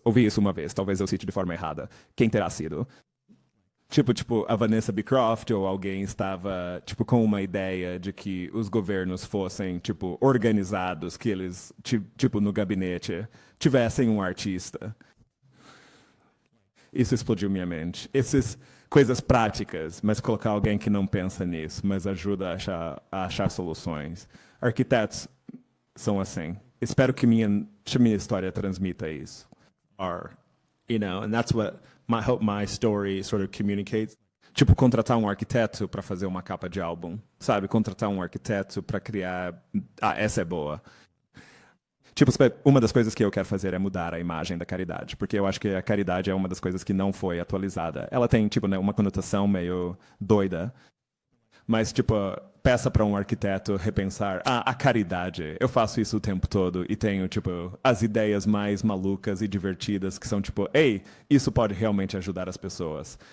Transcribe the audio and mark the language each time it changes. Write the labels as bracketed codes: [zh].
[pt] Ouvi isso uma vez, talvez eu cite de forma errada. Quem terá sido? Tipo, a Vanessa Beecroft ou alguém estava, tipo, com uma ideia de que os governos fossem, tipo, organizados, que eles, tipo, no gabinete, tivessem um artista. Isso explodiu minha mente. Essas coisas práticas, mas colocar alguém que não pensa nisso, mas ajuda a achar soluções. Arquitetos são assim. Espero que minha história transmita isso. [en] And that's what I hope my story sort of communicates. [pt] Tipo, contratar um arquiteto para fazer uma capa de álbum, sabe? Contratar um arquiteto para criar... essa é boa. Tipo, uma das coisas que eu quero fazer é mudar a imagem da caridade, porque eu acho que a caridade é uma das coisas que não foi atualizada. Ela tem, tipo, né, uma conotação meio doida, mas, tipo, peça para um arquiteto repensar, a caridade, eu faço isso o tempo todo e tenho, tipo, as ideias mais malucas e divertidas que são, tipo, ei, isso pode realmente ajudar as pessoas.